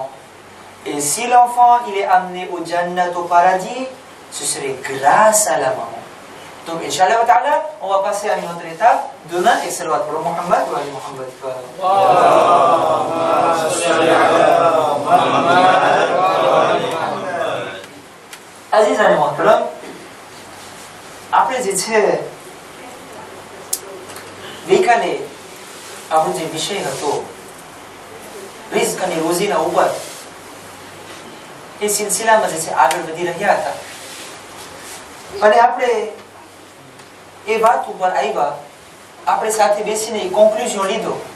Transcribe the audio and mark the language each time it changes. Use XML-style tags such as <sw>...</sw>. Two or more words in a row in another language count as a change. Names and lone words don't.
<fr>Et si l'enfant il est amené au Jannat, au paradis, ce serait grâce à la maman. Donc,</fr> <ar>إن شاء الله تعالى,</ar> <fr>on va passer à une autre étape. Demain, et salawat pour Muhammad ou Ali Muhammad.</fr> <gu>Aziz અને મોહતરમ, આપણે જે છે ગઈકાલે આપણો જે વિષય હતો રિઝ્ક અને રોજીના ઉપર, એ સિલસિલામાં જે છે આગળ વધી રહ્યા હતા અને આપણે એ વાત ઉપર આવ્યા, આપણે સાથે બેસીને એ કોન્ક્લુઝન લીધો</gu>